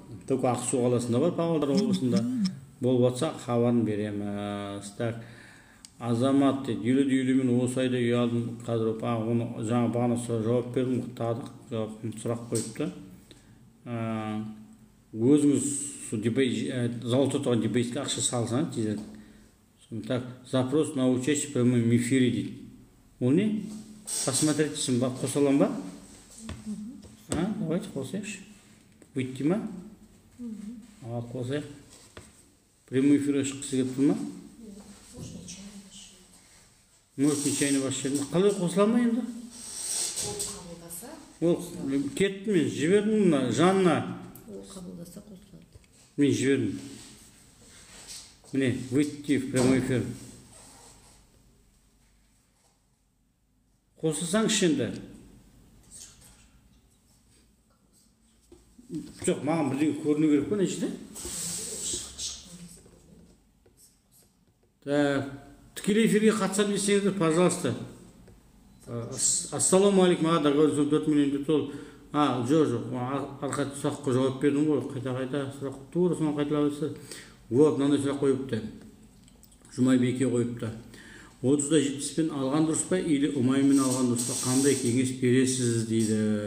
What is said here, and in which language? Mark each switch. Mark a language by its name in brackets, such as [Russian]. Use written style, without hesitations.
[Russian] Только [Kazakh] Ақсу қаласында бар, Павлодар облысында. Болып жатса хабарын береміз. Азамат дейді, үйлі-үйлімен осы айда үй алдым. Қазір оны жаңа бағана жауап бердім, сұрақ қойыпты. Өзіңіз зауытта тұрған депозитке ақша салсаңыз тезірек. [Russian] Так, запрос на участие в прямом эфире [Kazakh] дейді. Ол не? [Russian] Посмотрите, [Kazakh] қоса алам ба? [Russian] Давайте [Kazakh] қосайықшы. [Russian] Выйти [Kazakh] ма? Қосайық. Прямой эфирге шыққысы келіп тұр ма? [Russian] Может, нечайно [Kazakh] бас жерінде. Қалай қосыла ма енді? Ол кетті, мен жібердім жанына. Ол қабылдаса қосылады. Мен жібердім. Міне, [Russian] выйти в прямой эфир. [Kazakh] Қосылсаңшы енді. Жоқ, маған бірден көріну керек па, нешеде? Тікелей эфирге қатысам десеңіздер, [Russian] пожалуйста. [Kazakh] Ассаламу алейкум, [Russian] договорились [Kazakh] 4 миллион деп сол. Жоқ, арқа сұраққа жауап бердім ғой, қайта сұрақ тура соны қайталап айтса. [Russian] Вот, [Kazakh] мынандай сұрақ қойыпты. Жұмайбеке қойыпты. 30-да 70-пен алған дұрыс па, [Russian] или [Kazakh] ұмаймен алған дұрыс па, қандай кеңес бересіз дейді.